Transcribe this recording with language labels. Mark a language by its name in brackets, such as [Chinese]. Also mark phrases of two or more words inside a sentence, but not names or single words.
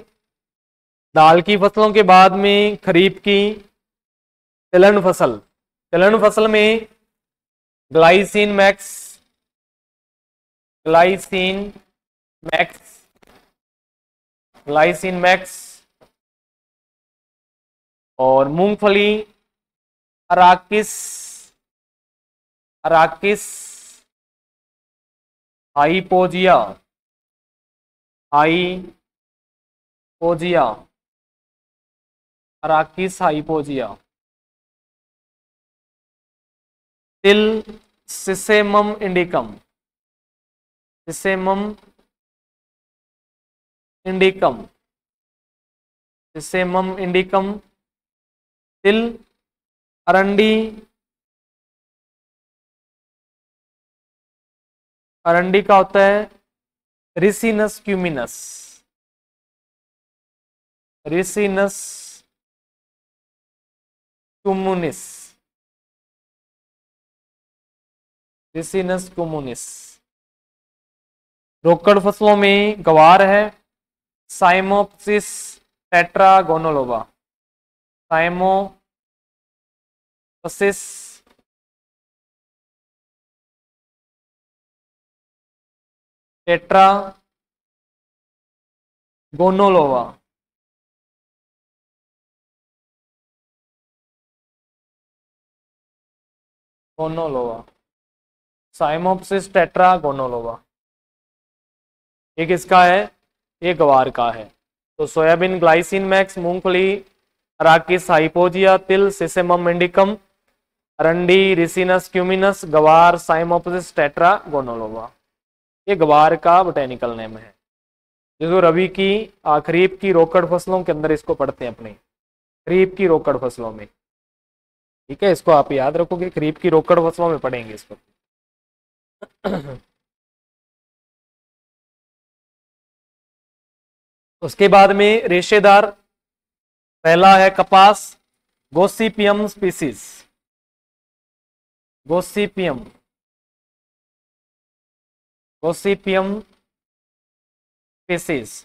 [Hindi] दाल की फसलों के बाद में खरीफ की तिलहन फसल, तिलहन फसल में ग्लाइसिन मैक्स, ग्लाइसिन मैक्स, ग्लाइसिन मैक्स। और मूंगफली अराकिस, अराकिस हाइपोजिया, हाइपोजिया, अराकिस हाइपोजिया। तिल सिसेमम इंडिकम, सिसेमम इंडिकम, सिसेमम इंडिकम। तिल। अरंडी, अरंडी का होता है रिसिनस क्यूमिनस, रिसिनस कम्युनिस, रिसिनस कम्युनिस। रोकड़ फसलों में गवार है साइमोप्सिस टेट्रागोनोलोबा, साइमोप्सिस टेट्रागोनोलोबा, गोनोलोबा, साइमोप्सिस टेट्रागोनोलोबा, ये किसका है? ये गवार का है। तो सोयाबीन, ग्लाइसिन मैक्स, मूंगफली, अराकिस, हाइपोजिया, तिल, सिसेमम इंडिकम, अरंडी, रिसिनस क्यूमिनस, गवार, साइमोप्सिस टेट्रागोनोलोबा, ये गवार का [English] botanical name [Hindi] है। जो रबी की खरीफ की रोकड़ फसलों के अंदर इसको पढ़ते हैं अपने, खरीफ की रोकड़ फसलों में। ठीक है, इसको आप याद रखोगे, खरीफ की रोकड़ फसलों में पढ़ेंगे इसको। उसके बाद में रेशेदार, पहला है कपास, गोसिपियम स्पीसीज, गोसिपियम, गोसिपियम स्पीसीज।